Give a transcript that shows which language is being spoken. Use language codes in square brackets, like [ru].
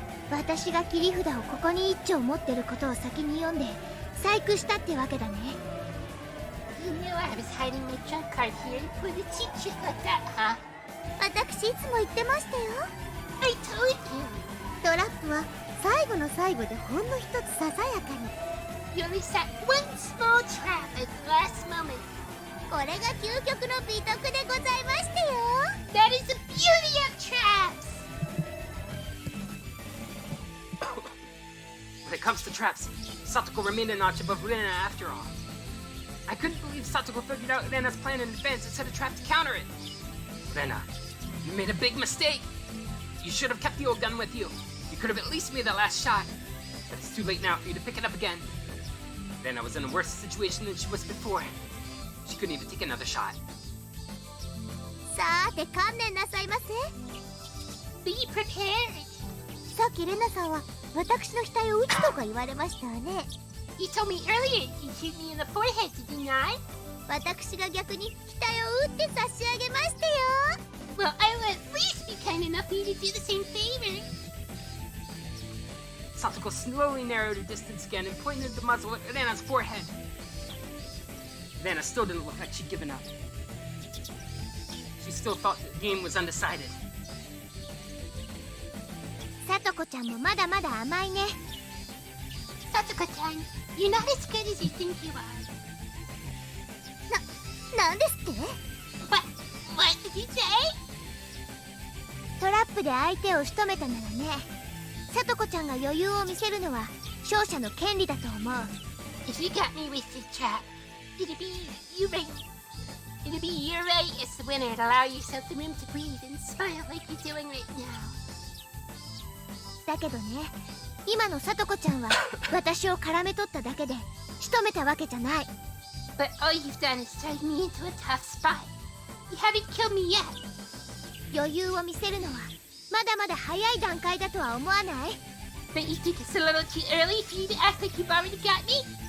[ja] 私が切り札をここに一丁持ってることを先に読んで細工したってわけだね。 [en] You knew I was hiding my trump card here to pull the cheap trick like that, huh? [ja] 私いつも言ってましたよ。 [en] I told you. [ja] トラップは最後の最後でほんの一つささやかに。 [en] You only set one small trap at the last moment. [ja] これが究極の美徳でございましたよ。 [en] That is the beauty of traps. When it comes to traps, Satoko remained a notch above Rena after all. I couldn't believe Satoko figured out Rena's plan in advance and set a trap to counter it. Rena, you made a big mistake. You should have kept the old gun with you. You could have at least made that last shot. But it's too late now for you to pick it up again. Rena was in a worse situation than she was before. She couldn't even take another shot. [ja] さて観念なさいませ。 [en] Be prepared. [ja] さっきレナさんは私の額を撃つとか言われましたわね。 [en] You told me earlier you'd shoot me in the forehead, did you not? [ja] 私が逆に額を撃って差し上げましたよ。 [en] Well, I will at least be kind enough for you to do the same favor. Satoko slowly narrowed her distance again and pointed the muzzle at Rena's forehead. Rena still didn't look like she'd given up. She still thought the game was undecided. [ja] さとこちゃんもまだまだ甘いね。 [en] Satoko-chan, you're not as good as you think you are. [ja] なんですって？ [en] What did you say? [ja] トラップで相手を仕留めたならね。さとこちゃんが余裕を見せるのは勝者の権利だと思う。 [en] If you got me with the trap, it'll be you right. It'll be your right as the winner to allow yourself the room to breathe and smile like you're doing right now. [ja] だけどね、今のさとこちゃんは私を絡め取っただけで仕留めたわけじゃない。 [en] But all you've done is drive me into a tough spot. You haven't killed me yet. [ja] 余裕を見せるのはまだまだ早い段階だとは思わない？ [en] Don't you think it's a little too early for you to act like you've already got me?